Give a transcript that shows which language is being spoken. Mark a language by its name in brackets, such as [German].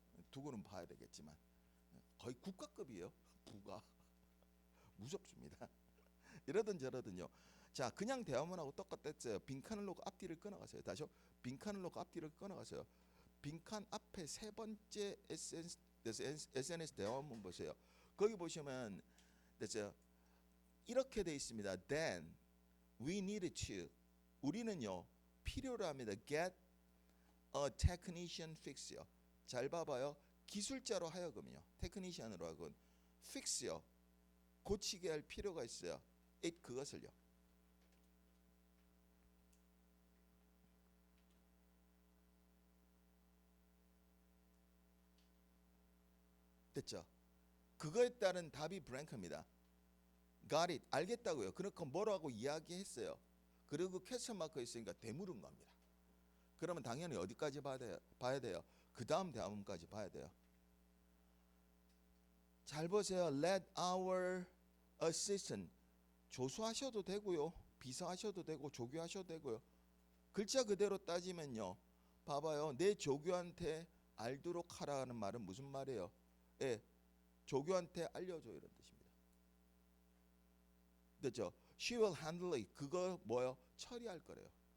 [Korean] 두고는 봐야 되겠지만 거의 국가급이에요. 부가 무섭습니다. 이러든 저러든요. 자, 그냥 대화문하고 똑같았어요. 빈칸을 놓고 앞뒤를 끊어가세요. 다시요. 빈칸을 놓고 앞뒤를 끊어가세요. 빈칸 앞에 세 번째 SNS 대화문 보세요. 거기 보시면 됐어요. 이렇게 돼 있습니다. [English] Then we need to, [Korean] 우리는요 필요로 합니다. [English] Get a technician fix요. [Korean] 잘 봐봐요. 기술자로 하여금요. 테크니션으로 하여금 fix요. 고치게 할 필요가 있어요. it 그것을요. 됐죠? 그거에 따른 답이 브랭크입니다. [English] Got it. [Korean] 알겠다고요. 그러니까 뭐라고 이야기했어요. 그리고 퀘스천 마크 있으니까 되물은 겁니다. 그러면 당연히 어디까지 봐야 돼요? 그 다음 대화문까지 봐야 돼요. 잘 보세요. [English] Let our assistant, [Korean] 조수하셔도 되고요. 비서하셔도 되고 조교하셔도 되고요. 글자 그대로 따지면요. 봐봐요. 내 조교한테 알도록 하라는 말은 무슨 말이에요? 예, 조교한테 알려줘 이런 뜻입니다. 됐죠? [English] She will handle it. [Korean] 그거 뭐요? 처리할 거래요.